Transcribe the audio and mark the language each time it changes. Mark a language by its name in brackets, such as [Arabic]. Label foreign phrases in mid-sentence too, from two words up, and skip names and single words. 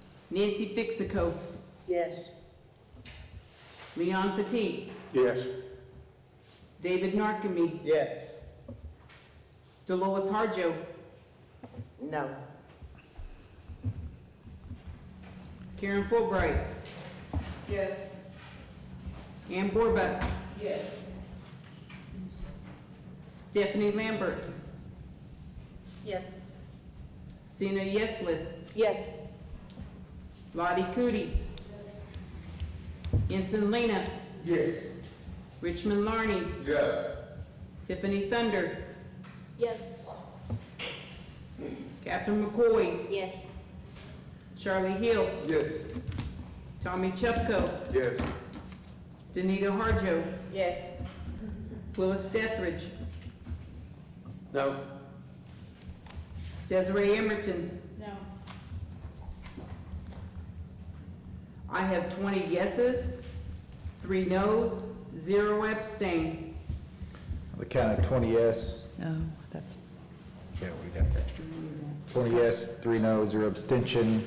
[English] Nancy Fixico, Yes. Leon Petit, Yes. David Narkemy, Yes. Dolores Harjo, No. Karen Fulbright, Yes. Ann Borba, Yes. Stephanie Lambert, Yes. Sina Yeslith, Yes. Lottie Cootie, Ensign Lena, Yes. Richmond Larney, Yes. Tiffany Thunder, Yes. Catherine McCoy, Yes. Charlie Hill, Yes. Tommy Chupko, Yes. Danita Harjo, Yes. Willis Dethridge, No. Desiree Emerton. No. I have 20 yeses, 3 noes, 0 abstain. On the count of 20 yes, No, that's, yeah, we got that. 20 yes, 3 no, 0 abstention.